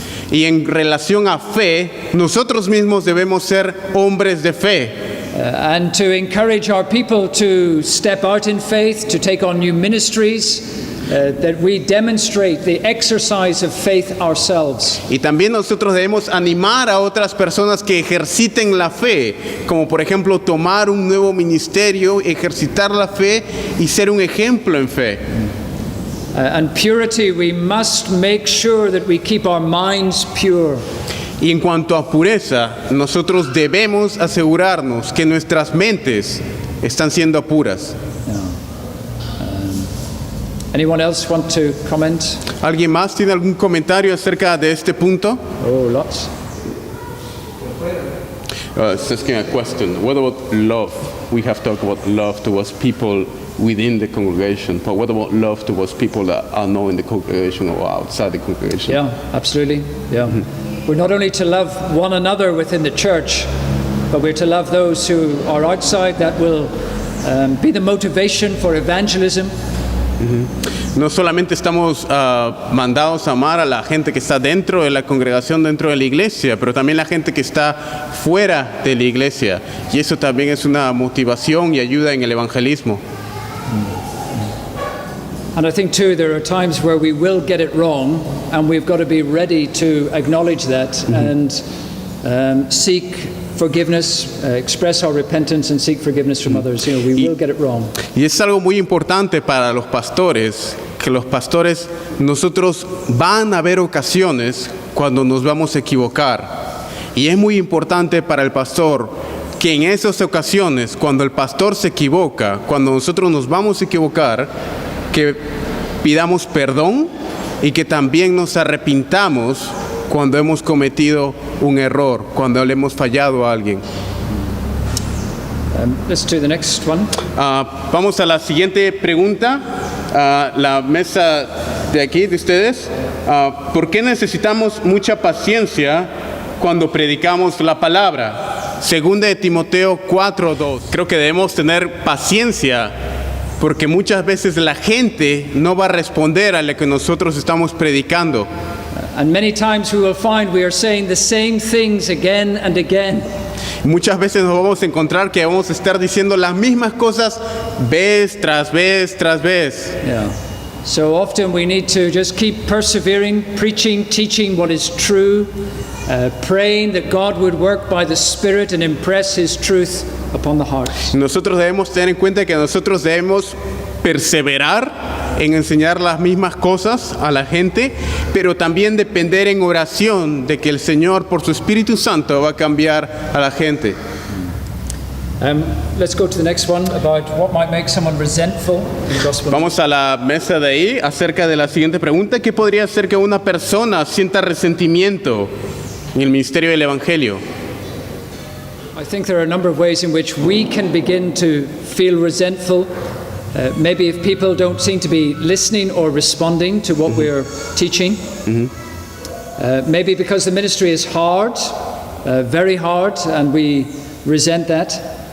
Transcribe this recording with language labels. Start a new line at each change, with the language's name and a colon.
Spanish: Y en relación a fe, nosotros mismos debemos ser hombres de fe.
English: And to encourage our people to step out in faith, to take on new ministries, that we demonstrate the exercise of faith ourselves.
Spanish: Y también nosotros debemos animar a otras personas que ejerciten la fe, como por ejemplo tomar un nuevo ministerio, ejercitar la fe y ser un ejemplo en fe.
English: And purity, we must make sure that we keep our minds pure.
Spanish: Y en cuanto a pureza, nosotros debemos asegurarnos que nuestras mentes están siendo puras.
English: Anyone else want to comment?
Spanish: ¿Alguien más tiene algún comentario acerca de este punto?
English: Oh, lots. It's asking a question. What about love? We have talked about love towards people within the congregation, but what about love towards people that are not in the congregation or outside the congregation? Yeah, absolutely. Yeah. We're not only to love one another within the church, but we're to love those who are outside. That will be the motivation for evangelism.
Spanish: No solamente estamos mandados a amar a la gente que está dentro de la congregación, dentro de la iglesia, pero también la gente que está fuera de la iglesia. Y eso también es una motivación y ayuda en el evangelismo.
English: And I think too, there are times where we will get it wrong, and we've got to be ready to acknowledge that and seek forgiveness, express our repentance and seek forgiveness from others. You know, we will get it wrong.
Spanish: Y es algo muy importante para los pastores, que los pastores, nosotros van a haber ocasiones cuando nos vamos a equivocar. Y es muy importante para el pastor que en esas ocasiones, cuando el pastor se equivoca, cuando nosotros nos vamos a equivocar, que pidamos perdón y que también nos arrepintamos cuando hemos cometido un error, cuando le hemos fallado a alguien.
English: Let's do the next one.
Spanish: Vamos a la siguiente pregunta. La mesa de aquí, de ustedes. ¿Por qué necesitamos mucha paciencia cuando predicamos la palabra? Segunda de Timoteo 4:2. Creo que debemos tener paciencia porque muchas veces la gente no va a responder a lo que nosotros estamos predicando.
English: And many times we will find we are saying the same things again and again.
Spanish: Muchas veces nos vamos a encontrar que vamos a estar diciendo las mismas cosas vez tras vez tras vez.
English: Yeah. So often we need to just keep persevering, preaching, teaching what is true, praying that God would work by the Spirit and impress His truth upon the hearts.
Spanish: Nosotros debemos tener en cuenta que nosotros debemos perseverar en enseñar las mismas cosas a la gente, pero también depender en oración de que el Señor por su Espíritu Santo va a cambiar a la gente.
English: Let's go to the next one about what might make someone resentful in the gospel.
Spanish: Vamos a la mesa de ahí acerca de la siguiente pregunta: ¿qué podría hacer que una persona sienta resentimiento en el ministerio del Evangelio?
English: I think there are a number of ways in which we can begin to feel resentful. Maybe if people don't seem to be listening or responding to what we're teaching. Maybe because the ministry is hard, very hard, and we resent that.